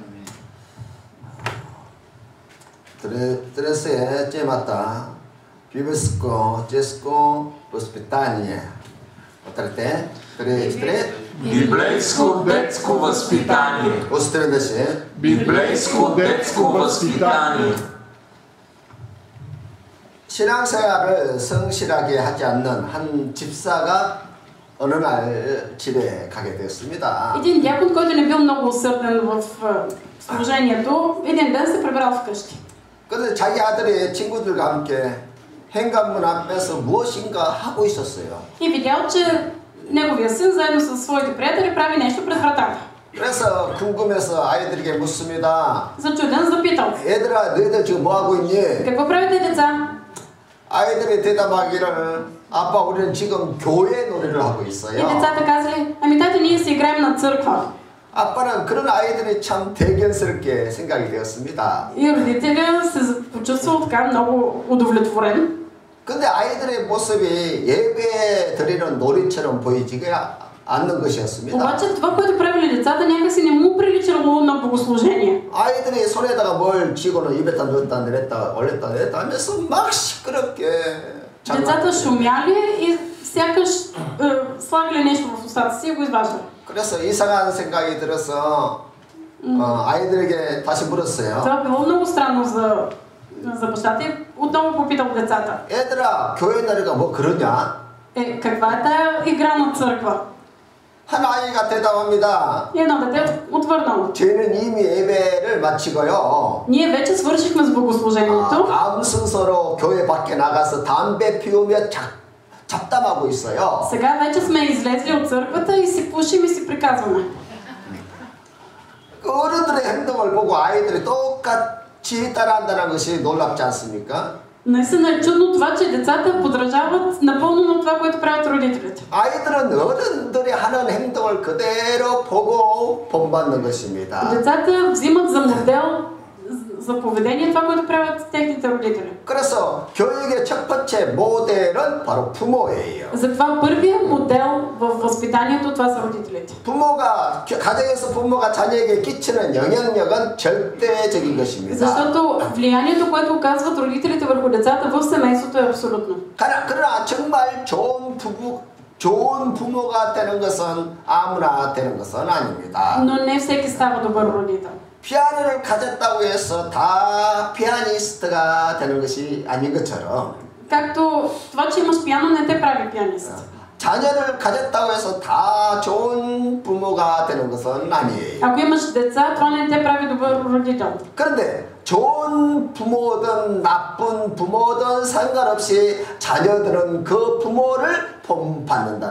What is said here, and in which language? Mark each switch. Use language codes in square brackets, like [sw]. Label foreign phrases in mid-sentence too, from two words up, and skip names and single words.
[bg] Трес темата, библийско възпитание. Отрете, библейско детско възпитание. библейско детско възпитание. [ko] 신앙생활을 성실하게 하지 않는 한 집사가 어느 날 집에 가게 되었습니다. [bg] Един дякон, който не бил много усърден в служението, един ден се прибрал вкъщи. [ko] 그런데 자기 아들이 친구들과 함께 현관문 앞에서 무엇인가 하고 있었어요. [bg] И видял, че неговия син заедно със своите приятели прави нещо пред вратата. [ko] 그래서 궁금해서 아이들에게 묻습니다. [bg] Зачуден запитал: [ko] 얘들아, 너희들 지금 뭐 하고 있니? [bg] какво правите, деца? [ko] 아이들이 대답하기를 아빠, 우리는 지금 교회 놀이를 하고 [bg] И [ko] 있어요. [bg] децата казали: ами тате, ние си играем на църква. [ko] 아빠는 그런 아이들이 참 대견스럽게 생각이 되었습니다. [bg] И родителя се почувствал така много удовлетворен. [ko] 근데 아이들의 모습이 예배 드리는 놀이처럼 보이지가 않는 것이었습니다. [bg] Обаче това, което правили децата, някакси не му приличало на богослужение. [ko] 아이들이 손에다가 뭘 쥐고는 입에다 넣었다 내렸다 올렸다 내렸다 하면서 막 시끄럽게 [bg] Децата шумяли и сякаш слагали нещо в устата си и го изваждали. [ko] 그래서 이상한 생각이 들어서 아이들에게 다시 물었어요. [bg] Това било много странно за бащата и отново попитал децата: [ko] 얘들아, 교회 놀이가 뭐 그러냐? [bg] каква е тая игра на църква? [ko] 한 아이가 대답합니다. [bg] И едно дете отвърнало: [ko] 저희는 이미 예배를 마치고요. [bg] ние вече свършихме с богослужението. [ko] 다음 순서로 교회 밖에 나가서 담배 피우며 잡담하고 있어요. [bg] Сега вече сме излезли от църквата и си пушим и си приказваме. [ko] 그 어른들의 행동을 보고 아이들이 똑같이 따라한다는 것이 놀랍지 않습니까? [bg] Наистина е чудно това, че децата подражават напълно на това, което правят родителите. [ko] 아이들은 어른들이 하는 행동을 그대로 보고 본받는 것입니다. [bg] Децата взимат за модел за поведение това, което правят техните родители. [ko] 그래서 교육의 첫 번째 모델은 바로 부모예요. [bg] Затова първият модел в възпитанието това са родителите. [ko] 부모가 가정에서 부모가 자녀에게 끼치는 영향력은 절대적인 것입니다. [bg] Защото влиянието, което оказват родителите върху децата в семейството е абсолютно. [ko] 그러나 정말 좋은 부모가 되는 것은 아무나 되는 것은 아닙니다. [bg] Но не всеки става добър родител. [ko] 피아노를 가졌다고 해서 다 피아니스트가 되는 것이 아닌 것처럼 [bg] Както това, че имаш пиано, не те прави пианист. [ko] 자녀를 가졌다고 해서 다 좋은 부모가 되는 것은 아니에요. [bg] Ако имаш деца, това не те прави добър родител. [ko] 그런데 좋은 부모든 나쁜 부모든 상관없이 자녀들은 그 부모를 본받는다는